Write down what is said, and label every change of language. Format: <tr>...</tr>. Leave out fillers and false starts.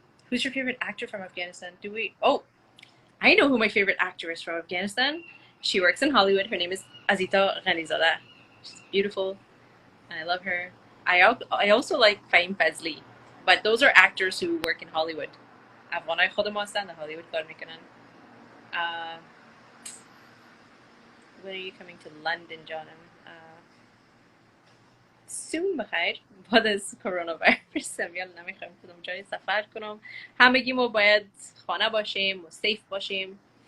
<en>Who's your favorite actor from Afghanistan? Oh, I know who my favorite actor is from Afghanistan. She works in Hollywood. Her name is Azita. She's beautiful, and I love her. I also like Fahim Fazli, but those are actors who work in Hollywood.</en> <fa>Afghanai خودم هستن در Hollywood کار میکنن.</fa> <en>When are you coming to London, Johnam?</en> <fa>Soon بخیر. بعد از کرونا ویروس میال نمیخوایم کدوم جای سفر کنم. همگی ما باید خانه باشیم و سیف باشیم.</fa>